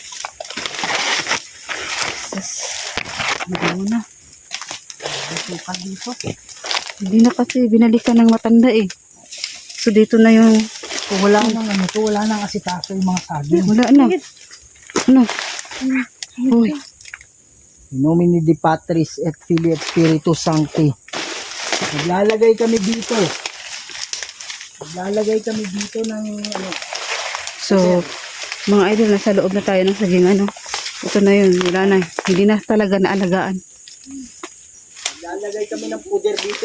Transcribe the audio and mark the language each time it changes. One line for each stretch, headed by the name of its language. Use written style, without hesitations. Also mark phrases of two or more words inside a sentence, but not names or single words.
Filipino: Jesus. Ano na. Sukan dito. Hindi na kasi binalikan ng matanda eh. So dito na yung So, wala nang ano to. Wala nang asitaso yung mga saging. wala na. Ano? Uy.
Latin: In nomine di Patris et Filii et Spiritus Sancti.
Filipino: Maglalagay kami dito. Maglalagay kami dito ng ano. So, mga idol, nasa loob na tayo ng saging ano. Ito na yun, wala na. Hindi na talaga naalagaan. Maglalagay kami ng puder dito.